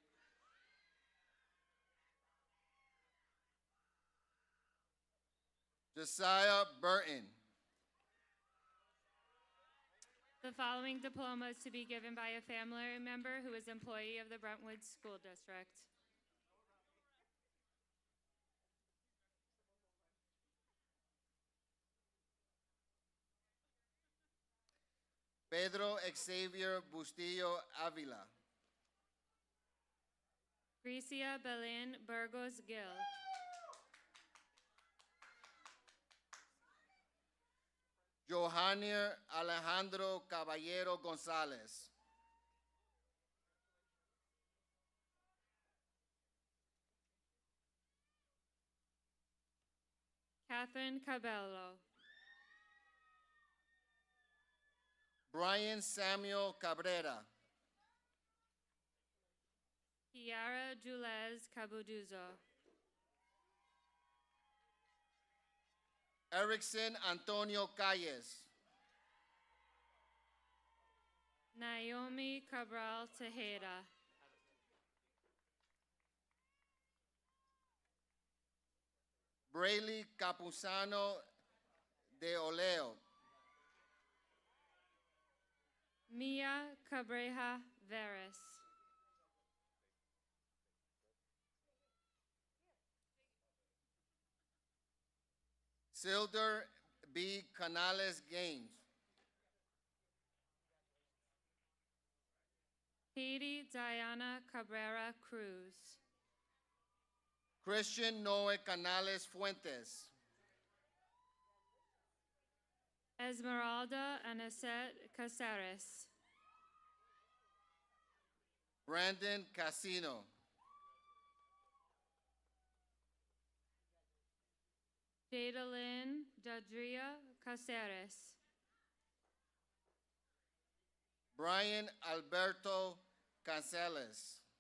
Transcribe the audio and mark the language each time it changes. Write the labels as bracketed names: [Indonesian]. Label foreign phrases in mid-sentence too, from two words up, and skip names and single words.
[English] Josiah Burton. The following diploma is to be given by a family member who is employee of the Brentwood School District. Pedro Xavier Bustillo Avila. Grecia Belen Burgos Gil. Johanir Alejandro Caballero Gonzalez. Catherine Cabello. Brian Samuel Cabrera. Kiara Julez Cabuduzo. Erickson Antonio Calles. Naomi Cabral Tejeda. Brayley Capuzano de Oleo. Mia Cabreja Veras. Silder B. Canales Gaines. Katie Diana Cabrera Cruz. Christian Noe Canales Fuentes. Esmeralda Anicet Caceres. Brandon Casino. Jadalyn Dadria Caceres. Brian Alberto Canceles.